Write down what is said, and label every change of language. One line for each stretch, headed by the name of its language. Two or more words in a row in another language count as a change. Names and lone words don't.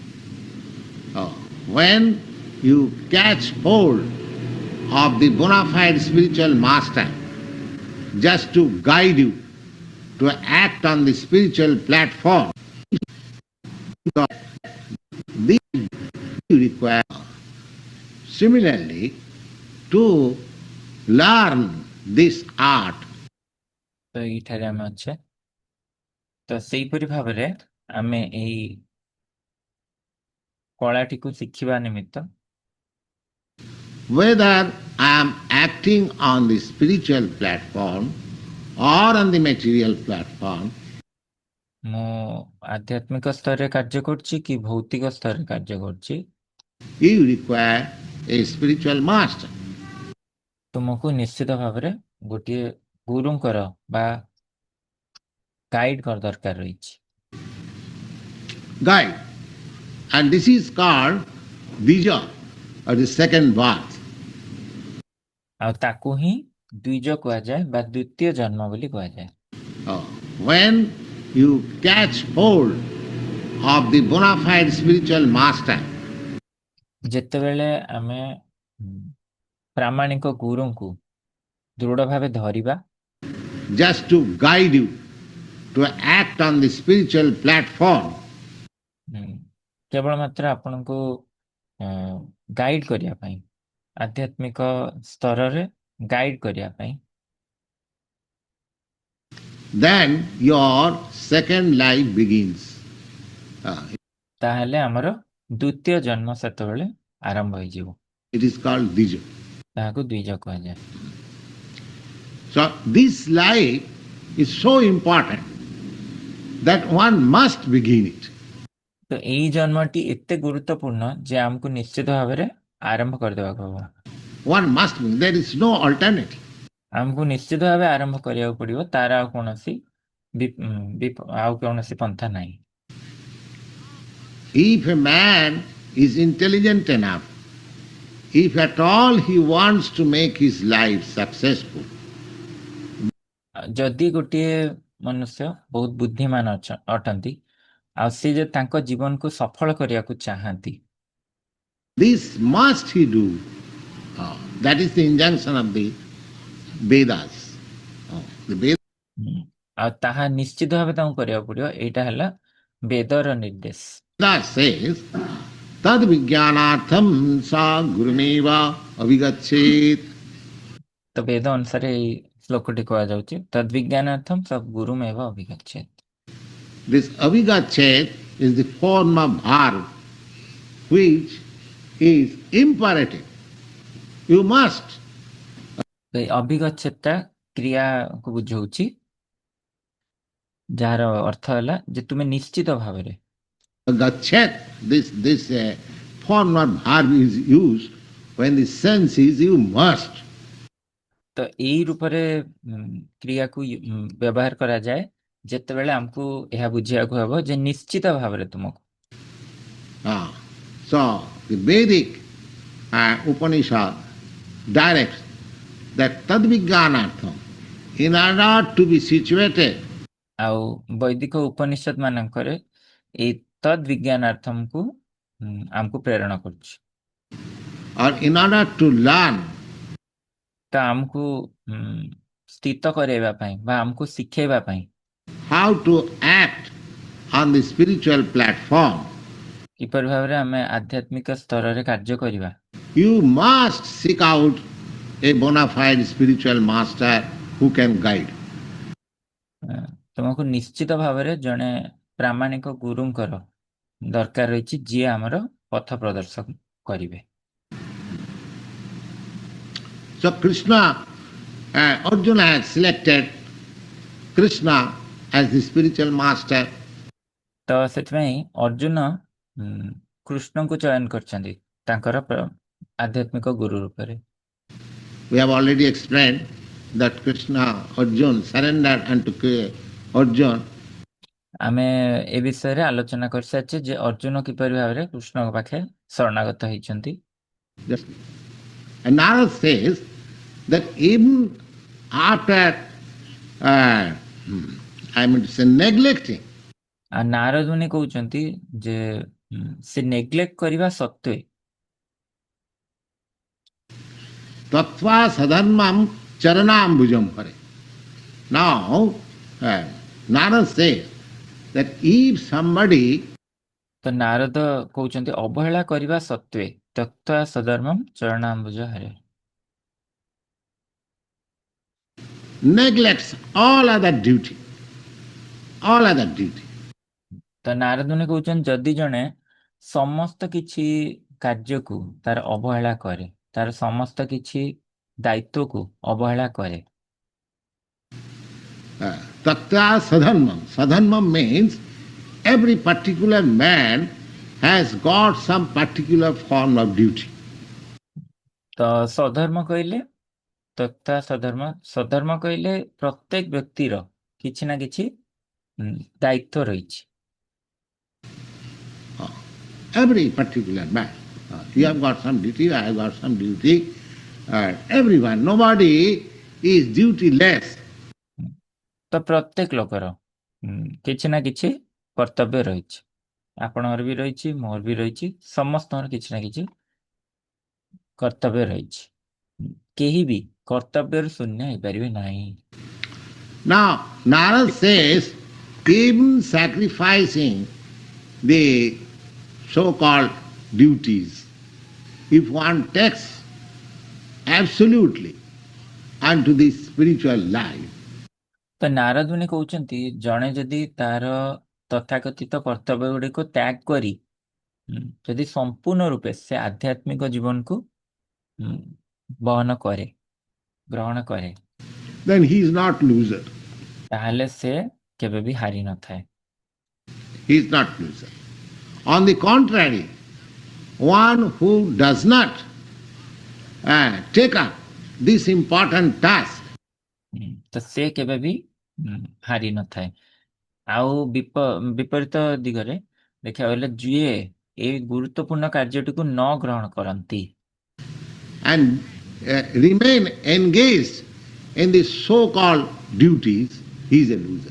English: When you catch hold of the bona fide spiritual master just to guide you to act on the spiritual platform, this you require. Similarly, to learn this art,
Odia: ତ ଏଇଠାରେ ଆମେ ଅଛେ। ତ ସେଇପରି ଭାବରେ ଆମେ ଏଇ କଳାଟିକୁ ଶିଖିବା ନିମିତ୍ତ
English: whether I am acting on the spiritual platform or on the material platform,
Odia: ମୁଁ ଆଧ୍ୟାତ୍ମିକ ସ୍ତରରେ କାର୍ଯ୍ୟ କରୁଛି କି ଭୌତିକ ସ୍ତରରେ କାର୍ଯ୍ୟ କରୁଛି,
English: you require a spiritual master.
Odia: ତୁମକୁ ନିଶ୍ଚିତ ଭାବରେ ଗୋଟିଏ ଗୁରୁଙ୍କର ବା ଗାଇଡଙ୍କର ଦରକାର ରହିଛି।
English: Guide. And this is called Bija, or the second birth.
Odia: ଆଉ ତାକୁ ହିଁ ଦ୍ୱିଜ କୁହାଯାଏ ବା ଦ୍ୱିତୀୟ ଜନ୍ମ ବୋଲି କୁହାଯାଏ।
English: When you catch hold of the bona fide spiritual master,
Odia: ଯେତେବେଳେ ଆମେ ପ୍ରାମାଣିକ ଗୁରୁଙ୍କୁ ଦୃଢ ଭାବେ ଧରିବା,
English: just to guide you to act on the spiritual platform,
Odia: କେବଳ ମାତ୍ର ଆପଣଙ୍କୁ ଗାଇଡ କରିବା ପାଇଁ, ଆଧ୍ୟାତ୍ମିକ ସ୍ତରରେ ଗାଇଡ କରିବା ପାଇଁ,
English: then your second life begins.
Odia: ତାହେଲେ ଆମର ଦ୍ୱିତୀୟ ଜନ୍ମ ସେତେବେଳେ ଆରମ୍ଭ ହେଇଯିବ।
English: It is called Dija.
Odia: ତାହାକୁ ଦ୍ୱିଜ କୁହାଯାଏ।
English: So this life is so important that one must begin it.
Odia: ତ ଏଇ ଜନ୍ମଟି ଏତେ ଗୁରୁତ୍ୱପୂର୍ଣ୍ଣ ଯେ ଆମକୁ ନିଶ୍ଚିତ ଭାବରେ ଆରମ୍ଭ କରିଦେବାକୁ ହବ।
English: One must begin. There is no alternative.
Odia: ଆମକୁ ନିଶ୍ଚିତ ଭାବେ ଆରମ୍ଭ କରିବାକୁ ପଡିବ, ତାର ଆଉ କୌଣସି ପନ୍ଥା ନାହିଁ।
English: If a man is intelligent enough, if at all he wants to make his life successful,
Odia: ଯଦି ଗୋଟିଏ ମନୁଷ୍ୟ ବହୁତ ବୁଦ୍ଧିମାନ ଅଟନ୍ତି ଆଉ ସେ ଯେ ତାଙ୍କ ଜୀବନକୁ ସଫଳ କରିବାକୁ ଚାହାନ୍ତି,
English: this must he do. That is the injunction of the Vedas. The Vedas
Odia: ଆଉ ତାହା ନିଶ୍ଚିତ ଭାବେ ତାଙ୍କୁ କରିବାକୁ ପଡିବ। ଏଇଟା ହେଲା ବେଦର ନିର୍ଦ୍ଦେଶ।
English: says,
Sanskrit: तद् विज्ञानार्थं स गुरुमेव अभिगच्छेत्.
Odia: ତ ବେଦ ଅନୁସାରେ ଏଇ ଶ୍ଲୋକଟି କୁହାଯାଉଛି,
Sanskrit: ତଦ୍ବିଜ୍ଞାନାର୍ଥମ ସବ୍ ଗୁରୁମେବ ଅଭିଗଚ୍ଛେତ୍।
English: This avigachet is the form of verb which is imperative. You must.
Odia: ଏଇ ଅଭିଗଚ୍ଛେତଟା କ୍ରିୟାକୁ ବୁଝଉଛି, ଯାହାର ଅର୍ଥ ହେଲା ଯେ ତୁମେ ନିଶ୍ଚିତ ଭାବରେ।
English: Gachet, this form of verb is used when the sense is you must.
Odia: ତ ଏଇ ରୂପରେ କ୍ରିୟାକୁ ବ୍ୟବହାର କରାଯାଏ ଯେତେବେଳେ ଆମକୁ ଏହା ବୁଝିବାକୁ ହେବ ଯେ ନିଶ୍ଚିତ ଭାବରେ ତୁମକୁ।
English: So the Vedic Upanishad directs that tadvijnanatham, in order to be situated
Odia: ଆଉ ବୈଦିକ ଉପନିଷଦ ମାନଙ୍କରେ ଏଇ ତଦ୍ ବିଜ୍ଞାନାର୍ଥମକୁ ଆମକୁ ପ୍ରେରଣ କରୁଛି।
English: or in order to learn
Odia: ତ ଆମକୁ ସ୍ଥିତ କରାଇବା ପାଇଁ ବା ଆମକୁ ଶିଖେଇବା ପାଇଁ
English: how to act on the spiritual platform,
Odia: କିପରି ଭାବରେ ଆମେ ଆଧ୍ୟାତ୍ମିକ ସ୍ତରରେ କାର୍ଯ୍ୟ କରିବା,
English: you must seek out a bona fide spiritual master who can guide.
Odia: ତୁମକୁ ନିଶ୍ଚିତ ଭାବରେ ଜଣେ ପ୍ରାମାଣିକ ଗୁରୁଙ୍କର ଦରକାର ରହିଛି ଯିଏ ଆମର ପଥ ପ୍ରଦର୍ଶନ କରିବେ।
English: So Krishna, Arjuna has selected Krishna as the spiritual master.
Odia: ତ ସେଥିପାଇଁ ଅର୍ଜୁନ କୃଷ୍ଣଙ୍କୁ ଚୟନ କରିଛନ୍ତି ତାଙ୍କର ଆଧ୍ୟାତ୍ମିକ ଗୁରୁ ରୂପରେ।
English: We have already explained that Krishna, Arjuna surrendered unto Arjuna.
Odia: ଆମେ ଏ ବିଷୟରେ ଆଲୋଚନା କରିସାରିଛେ ଯେ ଅର୍ଜୁନ କିପରି ଭାବରେ କୃଷ୍ଣଙ୍କ ପାଖେ ଶରଣାଗତ ହେଇଛନ୍ତି।
English: And Narad says that even after, I mean to say, neglecting,
Odia: ଆଉ ନାରଦ ମୁନି କହୁଛନ୍ତି ଯେ ସେ ନେଗ୍ଲେକ୍ଟ କରିବା ସତ୍ତ୍ୱେ
Sanskrit: तत्त्व सधर्मं चरणाम्बुजं हरे.
English: Now, Narad says that if somebody
Odia: ତ ନାରଦ କହୁଛନ୍ତି ଅବହେଳା କରିବା ସତ୍ତ୍ୱେ
Sanskrit: ତତ୍ତ୍ୱ ସଧର୍ମମ୍ ଚରଣାମ୍ବୁଜ ହରେ,
English: neglects all other duty,
Odia: ତ ନାରଦ ମୁନି କହୁଛନ୍ତି ଯଦି ଜଣେ ସମସ୍ତ କିଛି କାର୍ଯ୍ୟକୁ ତାର ଅବହେଳା କରେ, ତାର ସମସ୍ତ କିଛି ଦାୟିତ୍ୱକୁ ଅବହେଳା କରେ,
Sanskrit: तत्त्व सधर्मं.
English: Sadharmam means every particular man has got some particular form of duty.
Odia: ତ ସଧର୍ମ କହିଲେ ତଥା ସଧର୍ମ, ସଧର୍ମ କହିଲେ ପ୍ରତ୍ୟେକ ବ୍ୟକ୍ତିର କିଛି ନା କିଛି ଦାୟିତ୍ୱ ରହିଛି।
English: Every particular man. You have got some duty, I have got some duty. Everyone, nobody is duty-less.
Odia: ତ ପ୍ରତ୍ୟେକ ଲୋକର କିଛି ନା କିଛି କର୍ତ୍ତବ୍ୟ ରହିଛି, ଆପଣଙ୍କର ବି ରହିଛି, ମୋର ବି ରହିଛି, ସମସ୍ତଙ୍କର କିଛି ନା କିଛି କର୍ତ୍ତବ୍ୟ ରହିଛି, କେହି ବି କର୍ତ୍ତବ୍ୟରୁ ଶୂନ୍ୟ ହେଇପାରିବେ ନାହିଁ।
English: Now, Narad says, even sacrificing the so-called duties, if one takes absolutely unto the spiritual life,
Odia: ତ ନାରଦ ମୁନି କହୁଛନ୍ତି ଜଣେ ଯଦି ତାର ତଥାକଥିତ କର୍ତ୍ତବ୍ୟ ଗୁଡ଼ିକୁ ତ୍ୟାଗ କରି ଯଦି ସମ୍ପୂର୍ଣ୍ଣ ରୂପେ ସେ ଆଧ୍ୟାତ୍ମିକ ଜୀବନକୁ ବହନ କରେ, ଗ୍ରହଣ କରେ,
English: then he is not loser.
Odia: ତାହେଲେ ସେ କେବେ ବି ହାରି ନଥାଏ।
English: He is not loser. On the contrary, one who does not take up this important task,
Odia: ତ ସେ କେବେ ବି ହାରି ନଥାଏ। ଆଉ ବିପରୀତ ଦିଗରେ ଦେଖିବାକୁ ଗଲେ ଯିଏ ଏଇ ଗୁରୁତ୍ୱପୂର୍ଣ୍ଣ କାର୍ଯ୍ୟଟିକୁ ନ ଗ୍ରହଣ କରନ୍ତି
English: and remain engaged in the so-called duties, he is a loser.